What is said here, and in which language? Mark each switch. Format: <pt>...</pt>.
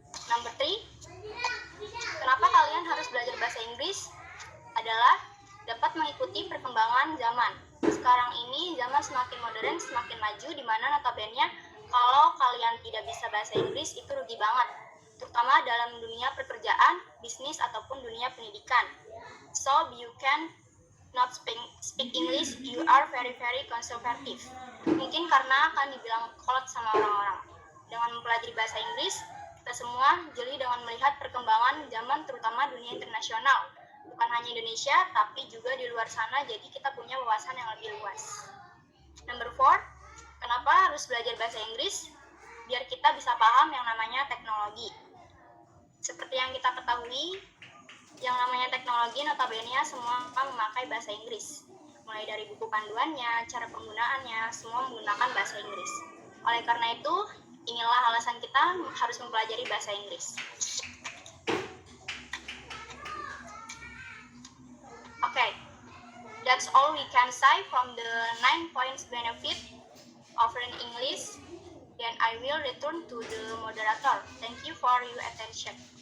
<en>Number 3,</en> <id>kenapa kalian harus belajar bahasa Inggris? Adalah dapat mengikuti perkembangan zaman. Sekarang ini zaman semakin modern, semakin maju, di mana notabene kalau kalian tidak bisa bahasa Inggris itu rugi banget, terutama dalam dunia pekerjaan, bisnis, ataupun dunia pendidikan.</id> <en>So you can not speak English, you are very conservative.</en> <id>Mungkin karena akan dibilang kolot sama orang-orang. Dengan mempelajari bahasa Inggris, kita semua jeli dengan melihat perkembangan zaman, terutama dunia internasional. Bukan hanya Indonesia, tapi juga di luar sana, jadi kita punya wawasan yang lebih luas.</id> <en>Number 4,</en> <id>kenapa harus belajar bahasa Inggris? Biar kita bisa paham yang namanya teknologi. Seperti yang kita ketahui, yang namanya teknologi notabene semua memakai bahasa Inggris. Mulai dari buku panduannya, cara penggunaannya, semua menggunakan bahasa Inggris. Oleh karena itu, inilah alasan kita harus mempelajari bahasa Inggris.</id> <en>Okay, that's all we can say from the 9 points benefit of learning English. Then I will return to the moderator. Thank you for your attention.</en>